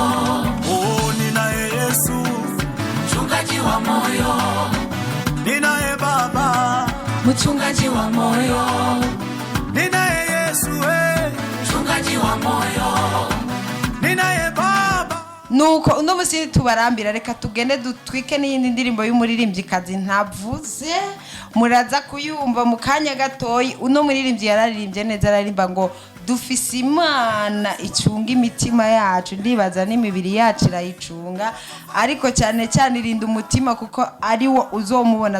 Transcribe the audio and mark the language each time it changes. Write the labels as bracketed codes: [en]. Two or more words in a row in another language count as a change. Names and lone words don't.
[sw] Oh, ninaye Yesu, mchungaji wa moyo. Ninaye Baba, mchungaji wa moyo. Ninaye Yesu, mchungaji wa moyo. Ninaye Baba. [rn] Nuko uno musi tubarambira reka tugende dutwike n'iyindi ndirimbo y'umuririmbyikazi ntavuze muraza kuyumva mu kanya gatoyi. Uno muririmbyi yararirimbye neza ararimba ngo dufise Imana icunga imitima yacu, ndibaza n'imibiri yacu irayicunga ariko cyane cyane irinda umutima kuko ari wo uzomubona.